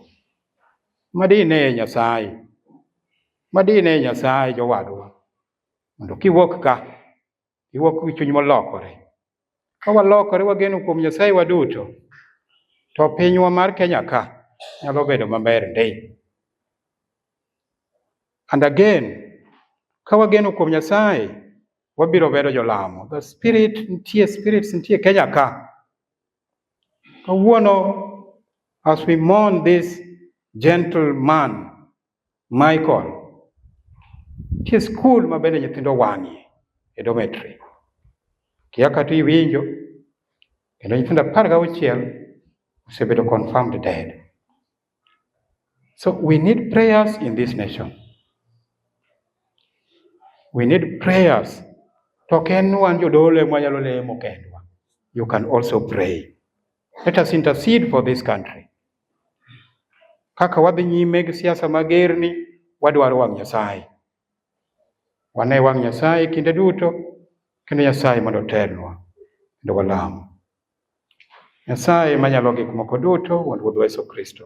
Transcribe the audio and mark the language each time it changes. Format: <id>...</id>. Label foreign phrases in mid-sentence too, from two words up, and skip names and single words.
<luo>Madine Nyasaye. Madine Nyasaye jowadwa. Mondo kiwuok ka, iwuok gi chuny molokore. Ka walokore wageno kuom Nyasaye waduto, to pinywa mar Kenya ka nyalo bedo maber ndey.</luo> <en>And again,</en> <luo>ka wageno kuom Nyasaye, wabiro bedo jolamo.</luo> <en>The spirits</en> <luo>nitie Kenya ka.</luo> <en>As we mourn this gentleman, Michael,</en> <luo>tie school mabende nyithindo wang'ie e dormitory. Kiaka tu iwinjo, kendo nyithindo 16 osebedo</luo> <en>confirmed dead. So we need prayers in this nation. We need prayers.</en> <luo>Token wan jodole mwanyalo lemo kendwa.</luo> <en>You can also pray. Let us intercede for this country.</en> <luo>Kaka wadhi nyime gi siasa magerni, wadwaro wang' Nyasaye. Wane wang' Nyasaye kinde duto, kendo Nyasaye mondo telnwa, kendo walamo. Nyasaye manyalo gik moko duto, wan Ruodhwa Yesu Kristo.</luo>